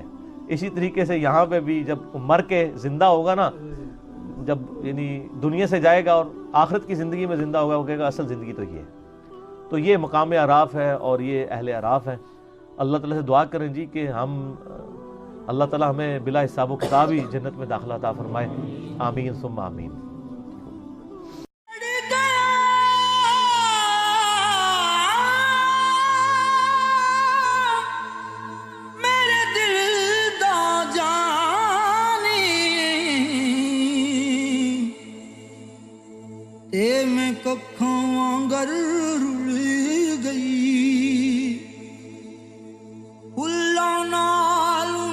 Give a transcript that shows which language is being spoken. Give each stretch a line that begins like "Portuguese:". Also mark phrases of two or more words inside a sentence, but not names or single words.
Urdu: اسی طریقے سے یہاں پہ بھی جب مر کے زندہ ہوگا نا, جب یعنی دنیا سے جائے گا اور آخرت کی زندگی میں زندہ ہوگا, وہ کہے گا اصل زندگی تو یہ ہے. تو یہ مقام اعراف ہے اور یہ اہل اعراف ہیں. اللہ تعالیٰ سے دعا کریں جی کہ ہم اللہ تعالیٰ ہمیں بلا حساب کتاب ہی جنت میں داخلہ عطا فرمائے.
Arabic: آمين ثم آمين.
Punjabi: میرے دل دا جانی تے میں ککھاں وانگر رل گئی، پھلاں نال